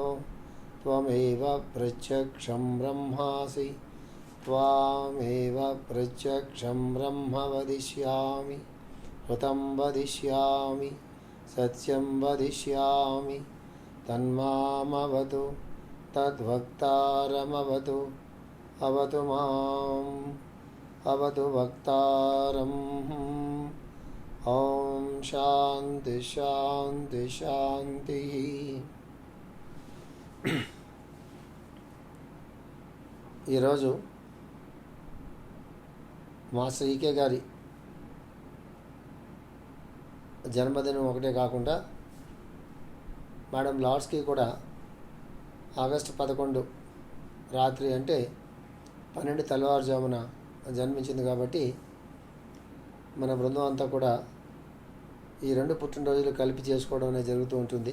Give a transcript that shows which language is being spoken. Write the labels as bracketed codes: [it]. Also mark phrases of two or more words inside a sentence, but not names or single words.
[sa] त्वमेव प्रत्यक्षं ब्रह्मासि त्वामेव प्रत्यक्षं ब्रह्म वदिष्यामि ऋतं वदिष्यामि सत्यं वदिष्यामि तन्मामवतु तद्वक्तारमवतु अवतु माम् अवतु वक्तारम् ॐ शान्ति शान्ति शान्तिः। [te] ఈరోజు మాస్టర్ ఈకే గారి జన్మదినం ఒకటే కాకుండా మేడం లార్డ్స్కి కూడా ఆగస్టు 11 రాత్రి అంటే 12 తెల్లవారుజామున జన్మించింది కాబట్టి మన బృందం అంతా కూడా ఈ రెండు పుట్టినరోజులు కలిపి చేసుకోవడం అనేది జరుగుతూ ఉంటుంది.